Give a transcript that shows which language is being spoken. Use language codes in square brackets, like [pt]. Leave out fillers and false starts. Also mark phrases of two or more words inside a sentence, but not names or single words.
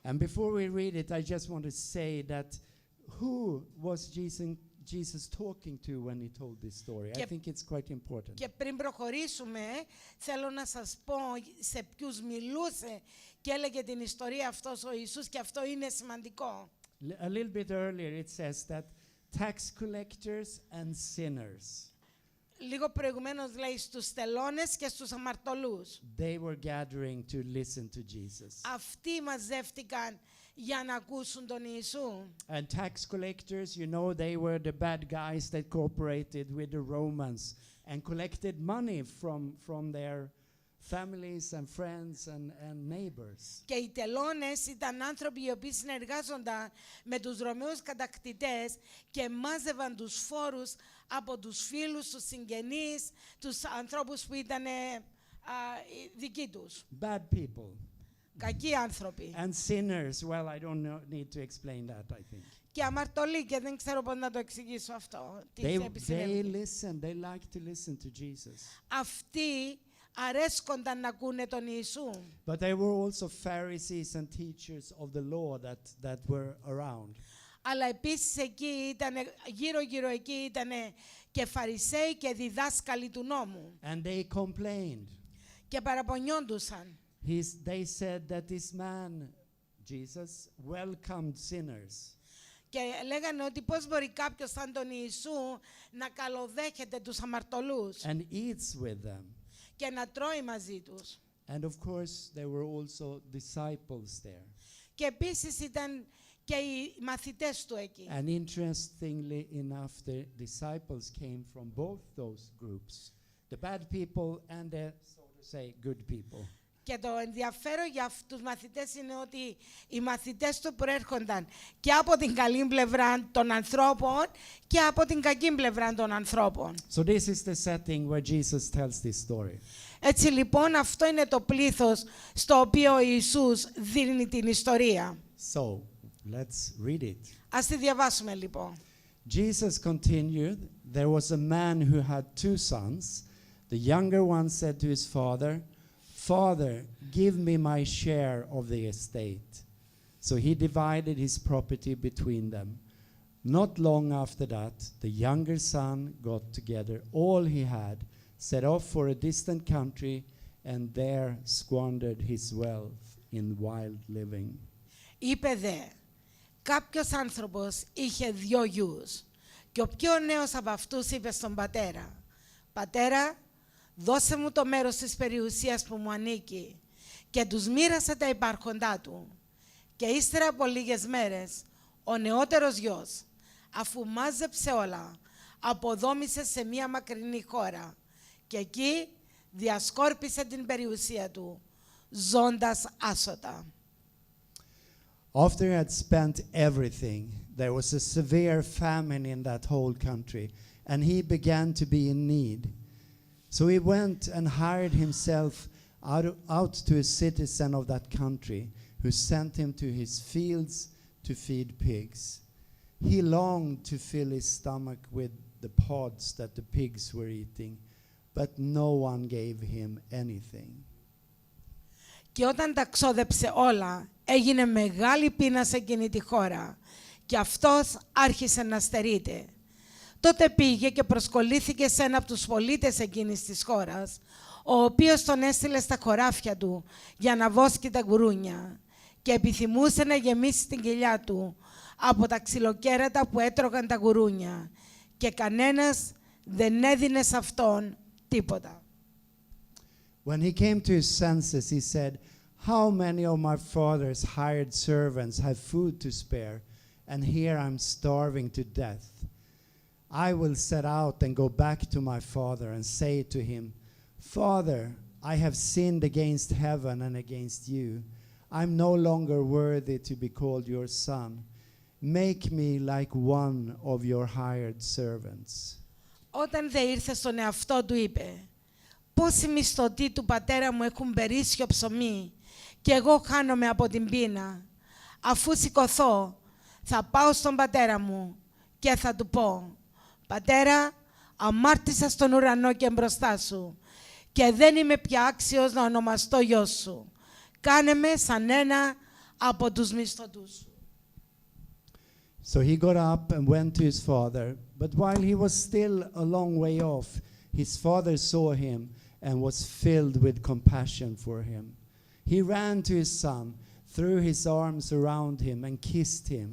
[en] And before we read it, I just want to say that who was Jesus talking to when he told this story? I think it's quite important. [el] Και πριν προχωρήσουμε, θέλω να σας πω σε ποιους μιλούσε και έλεγε την ιστορία αυτός ο Ιησούς, και αυτό είναι σημαντικό. [en] A little bit earlier it says that tax collectors and sinners, [el] Λίγο προηγουμένως λέει στους τελώνες και στους αμαρτωλούς. [en] they were gathering to listen to Jesus. [el] Αυτοί μαζεύτηκαν για να ακούσουν τον Ιησού. [en] And tax collectors, you know, they were the bad guys that cooperated with the Romans and collected money from their families and friends and neighbors. [el] Και οι τελώνες ήταν άνθρωποι οι οποίοι συνεργάζονταν με τους Ρωμαίους κατακτητές και μάζευαν τους φόρους από τους φίλους, τους συγγενείς, τους ανθρώπους που ήταν δικοί τους. [en] Bad people. [el] Κακοί άνθρωποι. [en] And sinners, well, I don't need to explain that, I think. [el] Και αμαρτωλοί, και δεν ξέρω πώς να το εξηγήσω αυτό. [en] They listen, they like to listen to Jesus. [el] Αυτοί αρέσκονταν να ακούνε τον Ιησού. [en] But there were also Pharisees and teachers of the law that were around. [el] Αλλά επίσης εκεί ήταν, γύρω-γύρω εκεί ήταν και Φαρισαίοι και διδάσκαλοι του νόμου. [en] And they complained. [el] Και παραπονιόντουσαν. [en] They said that this man, Jesus, welcomed sinners. [el] Και λέγανε ότι πώς μπορεί κάποιος σαν τον Ιησού να καλοδέχεται τους αμαρτωλούς [en] And eats with them. [el] και να τρώει μαζί τους. [en] And of course, there were also disciples there. [el] Και επίσης ήταν και οι μαθητές του εκεί. [en] And interestingly enough, the disciples came from both those groups, the bad people and the, so to say, good people. [el] Και το ενδιαφέρον για τους μαθητές είναι ότι οι μαθητές του προέρχονταν και από την καλή πλευρά των ανθρώπων και από την κακή πλευρά των ανθρώπων. [en] So this is the setting where Jesus tells this story. [el] Έτσι λοιπόν αυτό είναι το πλήθος στο οποίο ο Ιησούς δίνει την ιστορία. [en] So let's read it. [el] Ας τη διαβάσουμε λοιπόν. [en] Jesus continued, there was a man who had 2 sons. The younger one said to his father, Father, give me my share of the estate. So he divided his property between them. Not long after that, the younger son got together all he had, set off for a distant country, and there squandered his wealth in wild living. [el] Είπε δε, κάποιος άνθρωπος είχε 2 γιους και ο πιο νέος από αυτούς είπε στον πατέρα, «Πατέρα, δώσε μου το μέρος της περιουσίας που μου ανήκει», και τους μοίρασε τα υπάρχοντά του. Και ύστερα από λίγες μέρες, ο νεότερος γιος, αφού μάζεψε όλα, αποδόμησε σε μία μακρινή χώρα και εκεί διασκόρπισε την περιουσία του, ζώντας άσωτα. [en] After he had spent everything, there was a severe famine in that whole country, and he began to be in need. So he went and hired himself out to a citizen of that country, who sent him to his fields to feed pigs. He longed to fill his stomach with the pods that the pigs were eating, but no one gave him anything. [el] Και όταν τα ξόδεψε όλα, έγινε μεγάλη πείνα σε εκείνη τη χώρα και αυτός άρχισε να στερείται. Τότε πήγε και προσκολήθηκε σε ένα από τους πολίτες εκείνης της χώρας, ο οποίος τον έστειλε στα χωράφια του για να βόσκει τα γουρούνια και επιθυμούσε να γεμίσει την κοιλιά του από τα ξυλοκέρατα που έτρωγαν τα γουρούνια και κανένας δεν έδινε σε αυτόν τίποτα. [en] When he came to his senses, he said, How many of my father's hired servants have food to spare, and here I'm starving to death. I will set out and go back to my father and say to him, Father, I have sinned against heaven and against you. I'm no longer worthy to be called your son. Make me like one of your hired servants. [el] Όταν δε ήρθε στον εαυτό του είπε, πόσοι μισθωτοί του πατέρα μου έχουν περίσσιο ψωμί και εγώ χάνομαι από την πείνα. Αφού σηκωθώ, θα πάω στον πατέρα μου και θα του πω, Πατέρα, αμάρτησα στον ουρανό και μπροστά σου και δεν είμαι πια άξιος να ονομαστώ γιος σου. Κάνε με σαν ένα από τους μισθωτούς σου. [en] So he got up and went to his father, but while he was still a long way off, his father saw him and was filled with compassion for him. He ran to his son, threw his arms around him and kissed him.